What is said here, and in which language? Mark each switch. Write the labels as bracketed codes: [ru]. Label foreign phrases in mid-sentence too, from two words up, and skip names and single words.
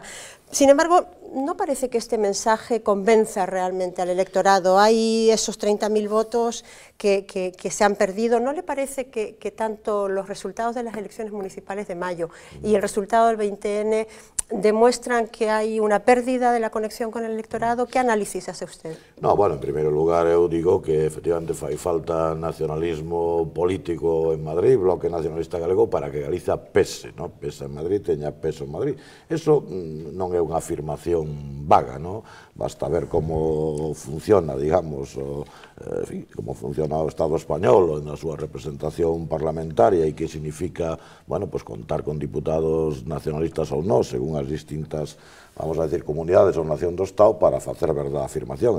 [es] Sin embargo, no parece que este mensaje convenza realmente al electorado. Hay esos 30.000 votos que se han perdido. ¿No le parece que tanto los resultados de las elecciones municipales de mayo y el resultado del 20N demuestran que hay una pérdida de la conexión con el electorado? ¿Qué análisis hace usted? No, [gl] bueno, en primeiro lugar eu digo que efectivamente fai falta nacionalismo político en Madrid, bloque nacionalista galego, para que Galicia pese, ¿no? Pese en Madrid, teña peso en Madrid. Eso non é unha afirmación vaga, ¿no? Basta ver como funciona, digamos, en fin, como funciona o Estado español na súa representación parlamentaria e que significa, [es] bueno, pues [gl] contar con diputados nacionalistas ou non, según as distintas, [es] vamos a decir, [gl] comunidades ou nación do Estado para facer verdade a afirmación.